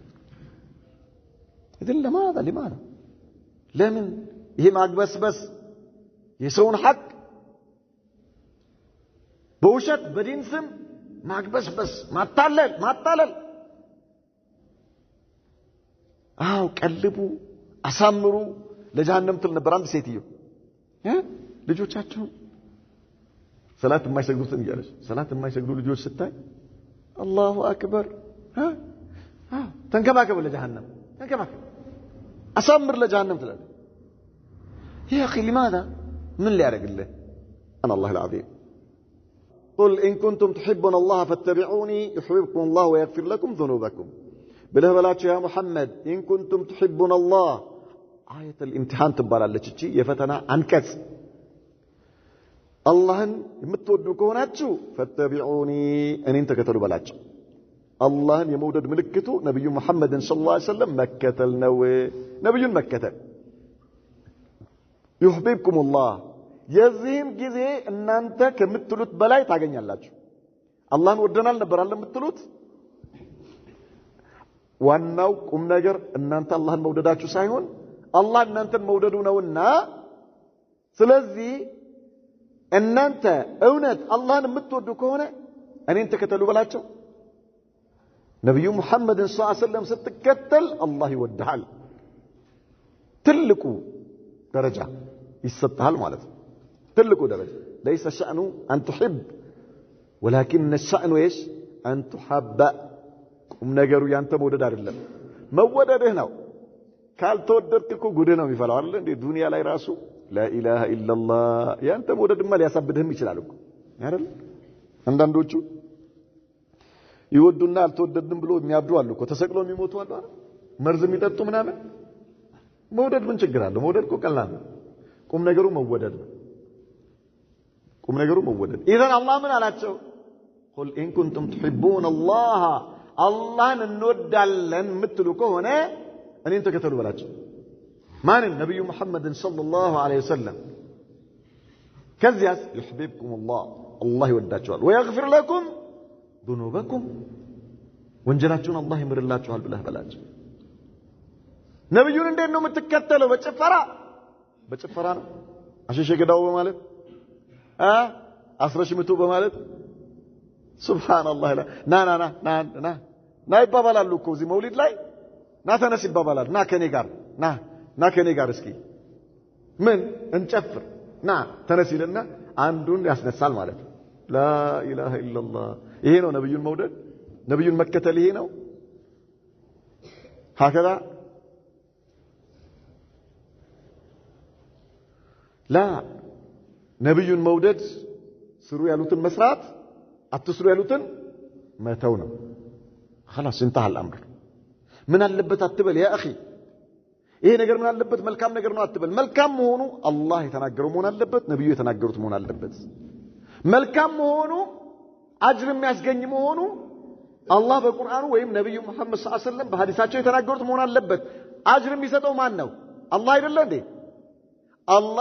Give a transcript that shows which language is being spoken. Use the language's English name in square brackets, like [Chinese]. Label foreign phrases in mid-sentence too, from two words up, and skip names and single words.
[Arabic] إذن لماذا [Amharic] ለምን ይሄ ማግበስበስ የሰውን ሐቅ በውሸት በዲን ስም ማግበስበስ ማታለል አው ቀልቡ አሳምሩ ለጀሃነም ትል ነበር አንድ ሴትዮ ልጆቻቸው ሰላት የማይሰግዱትን እያለች ሰላት የማይሰግዱ ልጆች ስታይ [Arabic] الله أكبر [Amharic] ተንከባከብ ለጀሃነም ተንከባከብ አሳምር ለጀሃነም ትላለች [Arabic] يا اخي لماذا من [Amharic] ሊያደርግልህ [Arabic] انا الله العظيم قل ان كنتم تحبون الله فاتبعوني يحببكم الله ويغفر لكم ذنوبكم [Amharic] ብለህ በላቸው ያ ሙሐመድ [Arabic] ان كنتم تحبون الله آية الامتحان [Amharic] ትባላለች እቺ የፈተና አንቀጽ አላህን የምትወዱ ከሆናችሁ ፈተቢዑኒ እኔን ተከተሉ በላቸው አላህን የመውደድ ምልክቱ ነብዩ መሐመድን [Arabic] صلى الله عليه وسلم [Amharic] መከተል ነው ነብዩን መከተል [Arabic] يحببكم الله [Amharic] የዚህም ጊዜ እናንተ ከምትሉት በላይ ታገኛላችሁ አላህን ወደናል ነበር አለ የምትሉት ዋናው ቁም ነገር እናንተ አላህን መውደዳችሁ ሳይሆን አላህ እናንተን መውደዱ ነውና ስለዚህ እናንተ እውነት አላህን የምትወዱ ከሆነ እኔን ተከተሉ በላቸው ነብዩ መሐመድን ሰለላሁ [Arabic] عليه وسلم [Amharic] ስትከተል አላህ ይወድሃል ትልቁ ደረጃ ይሰጣል ማለት ነው ትልቁ ደረጃ [Arabic] ليس الشأن أن تحب ولكن الشأن ايش أن تحب [Amharic] ነገሩ ያንተ መውደድ አይደለም መወደድህ ነው ካልተወደድክ እኮ ጉድህ ነው የሚፈላው አይደል እንዴ ዱንያ ላይ ራሱ [Arabic] لا اله الا الله [Amharic] ያንተ መውደድማ ሊያሳብድህም ይችላል እኮ አይደል አንዳንዶቹ ይወዱና አልተወደድንም ብሎ የሚያብዱ አሉ እኮ ተሰቅለው የሚሞቱ አሉ አይደል መርዝ የሚጠጡ ምናምን መውደድ ምን ችግር አለው መውደድ እኮ ቀላል ነው ቁም ነገሩ መወደድ ነው ቁም ነገሩ መወደድ [Arabic] اذا الله [Amharic] ምን አላቸው [Arabic] قل ان كنتم تحبون الله [Amharic] አላህን እንወዳለን የምትሉ ከሆነ እኔን ተከተሉ በላቸው ማንን ነብዩ መሐመድን [Arabic] صلى الله عليه وسلم [Amharic] ከዚያስ [Arabic] يحببكم الله الله [Amharic] ይወዳቸዋል [Arabic] ويغفر لكم ذنوبكم [Amharic] ወንጀላችሁን አላህ ይምርላችኋል ብለህ በላቸው ነብዩን እንዴት ነው የምትከተለው በጭፈራ ነው አሸሸ ገዳው በማለት አስረሽምቱ በማለት ሱብሃንአላህ ና ይባባላሉ እኮ እዚህ መውሊድ ላይ ና ተነስ ይባባላል ና ከኔ ጋር እስኪ ምን እንጨፍር ና ተነስ ይልና አንዱን ያስነሳል ማለት ነው [Arabic] لا إله إلا الله [Amharic] ይሄ ነው ነብዩን መውደድ ነብዩን መከተል ይሄ ነው [Arabic] هكذا لا [Amharic] ነብዩን መውደድ ስሩ ያሉትን መስራት አትስሩ ያሉትን መተው ነው [Arabic] خلاص انتهى الامر [Amharic] ምን አለበት አትበል [Arabic] يا أخي [Amharic] ይሄ ነገር ምን አለበት መልካም ነገር ነው አትበል መልካም መሆኑ አላህ የተናገረው መሆን አለበት ነብዩ የተናገሩት መሆን አለበት መልካም መሆኑ አጅር የሚያስገኝ መሆኑ አላህ በቁርአኑ ወይም ነብዩ መሐመድ [Arabic] صلى الله عليه وسلم [Amharic] በሐዲሳቸው የተናገሩት መሆን አለበት አጅር የሚሰጠው ማን ነው አላህ አይደለ እንዴ አላህ